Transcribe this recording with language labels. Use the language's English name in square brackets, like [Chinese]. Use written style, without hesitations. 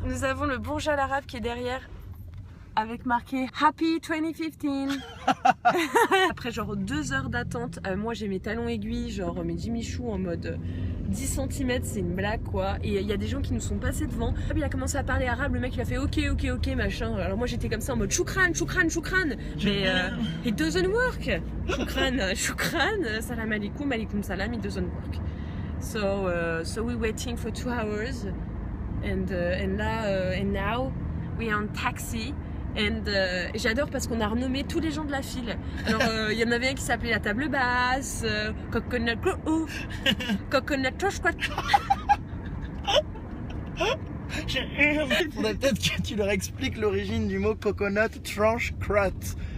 [French] Nous avons le Bourge Al Arab qui est derrière, avec marqué Happy 2015. Après genre 2 heures d'attente, moi j'ai mes talons aiguilles, genre mes Jimmy Choo en mode 10 cm, c'est une blague quoi. Et il y a des gens qui nous sont passés devant. Il a commencé à parler arabe, le mec il a fait ok machin. Alors moi j'étais comme ça en mode choukran. [English] Mais it doesn't work. [Arabic] Choukran, salam alaikum, alaikum salam, [English] it doesn't work. So we're waiting for 2 hours and now we are on taxi. [French] J'adore parce qu'on a renommé tous les gens de la file. Alors il y en avait un qui s'appelait la table basse, Coconut Troche. Il faudrait peut-être que tu leur expliques l'origine du mot coconut tranche crotte.